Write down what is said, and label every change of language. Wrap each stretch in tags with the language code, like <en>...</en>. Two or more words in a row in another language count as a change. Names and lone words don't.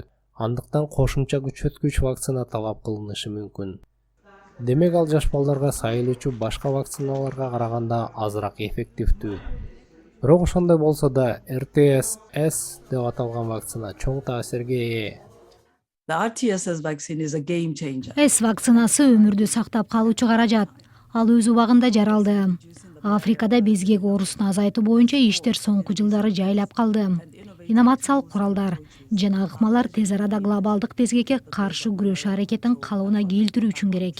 <ky>Андыктан кошумча күчөткүч вакцина талап кылынышы мүмкүн. Демек ал жаш балдарга сайылуучу башка вакциналарга караганда азыраак эффективдүү. Бирок ошондой болсо да RTS-S деп аталган вакцина чоң таасирге ээ.</ky> <en>The RTS vaccine is a game changer.</en> <ky>С вакцинасы өмүрдү сактап калуучу каражат. Ал өз убагында жаралды. Африкада безгек оорусун азайтуу боюнча иштер соңку жылдары жайлап калды. Инновациялык куралдар жана ыкмалар тез арада глобалдык безгекке каршы күрөшүү аракетин калыбына келтирүү үчүн керек.</ky>